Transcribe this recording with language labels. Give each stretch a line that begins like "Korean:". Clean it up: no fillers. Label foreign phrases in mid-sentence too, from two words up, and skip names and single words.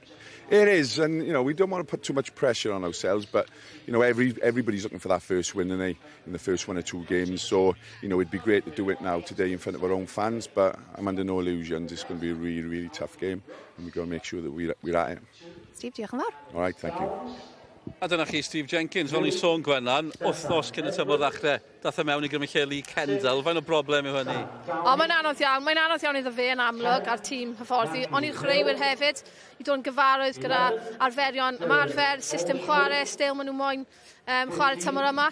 English: It is, and you know, we don't want to put too much pressure on ourselves, but you know, everybody's looking for that first win in the first one or two games. So you know, it'd be great to do it now today in front of our own fans, but I'm under no illusions. It's going to be a really, really tough game, and we've got to make sure that we're at it. Steve,
Welsh: diolch yn fawr.
English: All right, thank you.
Welsh: A dyna chi, Steve Jenkins, fel ni sôn Gwennan, wythnos cyn y tymor ddechrau, dath e mewn i grymuchelu Kendall. Faint o broblem yw hynny? O, mae'n anodd iawn iddo fe yn amlwg a'r tîm hyfforddi. Ond i'r chwaraewyr hefyd, i ddod yn gyfarwydd gyda arferion ymarfer, system chwarae, stil maen nhw moyn chwarae tymor yma.